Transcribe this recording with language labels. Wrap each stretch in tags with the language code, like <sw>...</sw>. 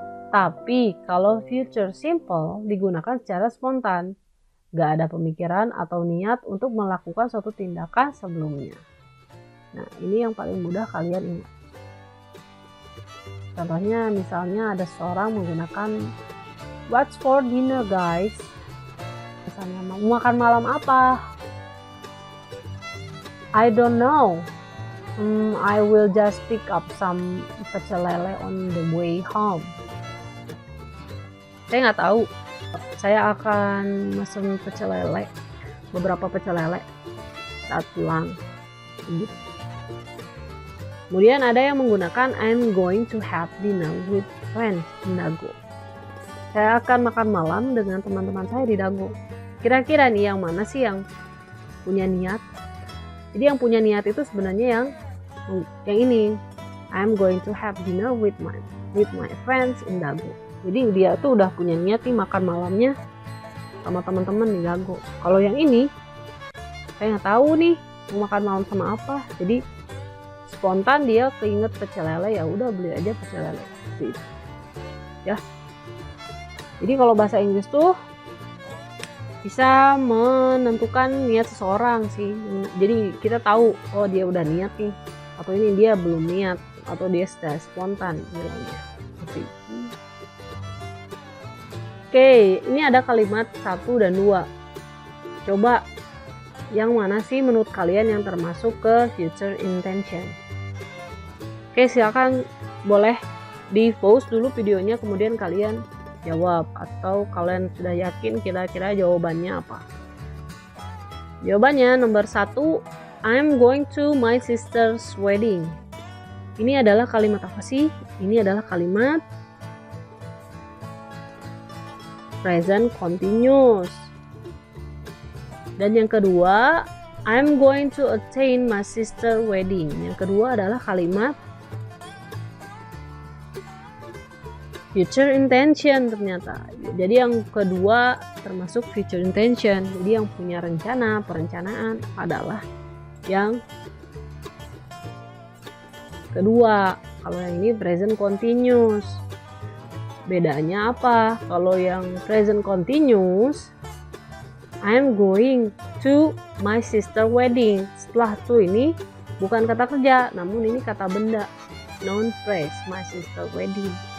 <id>Tapi kalau future simple digunakan secara spontan, gak ada pemikiran atau niat untuk melakukan suatu tindakan sebelumnya. Nah, ini yang paling mudah kalian ingat. Contohnya misalnya ada seorang menggunakan</id> <en>what's for dinner guys.</en> <id>Misalnya mau makan malam apa?</id> <en>I don't know. I will just pick up some pecel lele on the way home.</en> <id>Saya nggak tahu. Saya akan mesen pecel lele, beberapa pecel lele saat pulang. Gitu. Kemudian ada yang menggunakan</id> <en>I'm going to have dinner with friends in Dago.</en> <id>Saya akan makan malam dengan teman-teman saya di Dago. Kira-kira nih yang mana sih yang punya niat? Jadi yang punya niat itu sebenarnya yang ini.</id> <en>I'm going to have dinner with my friends in Dago.</en> <id>Jadi dia tuh udah punya niat nih makan malamnya sama teman-teman di Dago. Kalau yang ini saya nggak tahu nih mau makan malam sama apa. Jadi spontan dia keinget pecel lele, ya udah beli aja pecel lele. Gitu. Ya. Jadi kalau bahasa Inggris tuh bisa menentukan niat seseorang sih. Jadi kita tahu oh dia udah niat nih atau ini dia belum niat atau dia sudah spontan bilangnya. Seperti itu. Oke, ini ada kalimat 1 dan 2. Coba yang mana sih menurut kalian yang termasuk ke future intention? Oke, silakan boleh di pause dulu videonya, kemudian kalian jawab, atau kalian sudah yakin kira-kira jawabannya apa. Jawabannya nomor 1,</id> <en>I'm going to my sister's wedding.</en> <id>Ini adalah kalimat apa sih? Ini adalah kalimat present continuous. Dan yang kedua,</id> <en>I'm going to attend my sister's wedding.</en> <id>Yang kedua adalah kalimat future intention ternyata. Jadi yang kedua termasuk future intention. Jadi yang punya rencana, perencanaan adalah yang kedua. Kalau yang ini present continuous. Bedanya apa? Kalau yang</id> <en>present continuous, I'm going to my sister wedding.</en> <id>Setelah to ini bukan kata kerja, namun ini kata benda,</id> <en>noun phrase, my sister wedding.</en>